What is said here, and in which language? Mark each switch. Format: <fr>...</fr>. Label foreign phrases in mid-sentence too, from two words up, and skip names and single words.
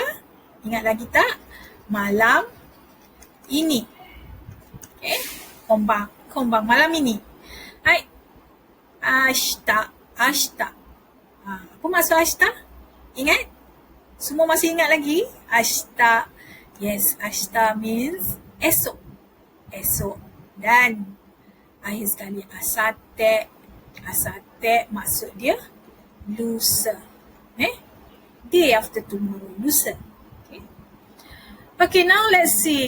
<ms>Ingat lagi tak? Malam ini. Okay, kombang malam ini. Hai. Ashita. Apa maksud ashita? Ingat? Semua masih ingat lagi? Ashita.</ms> <en>Yes, ashita means esok.</en> <ms>Dan akhir sekali</ms> <en>asate.</en> <ms>Asate maksud dia lusa.</ms> <en>Day after tomorrow, lusa. Okay, now let's see.</en>